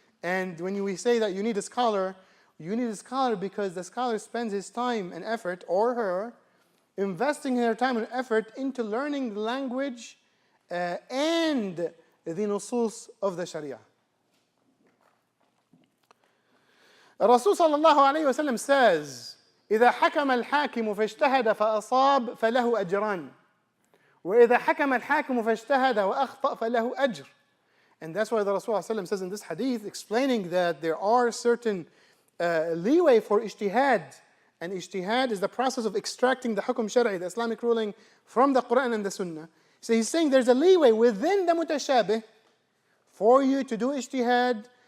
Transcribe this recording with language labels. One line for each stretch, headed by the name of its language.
English: And when we say that you need a scholar because the scholar spends his time and effort, or her, investing their time and effort into learning the language and the nusus of the Sharia.
Arabic: Rasul sallallahu alayhi wa sallam says, إذا حكم الحاكم فاجتهد فأصاب فله أجران وإذا حكم الحاكم فاجتهد وأخطأ فله أجر.
English: And that's why the Rasul sallallahu alayhi wa sallam says in this hadith, explaining that there are certain leeway for ijtihad. And ijtihad is the process of extracting the hukum shari'i, the Islamic ruling, from the Quran and the Sunnah. So he's saying there's a leeway within the mutashabih for you to do ijtihad.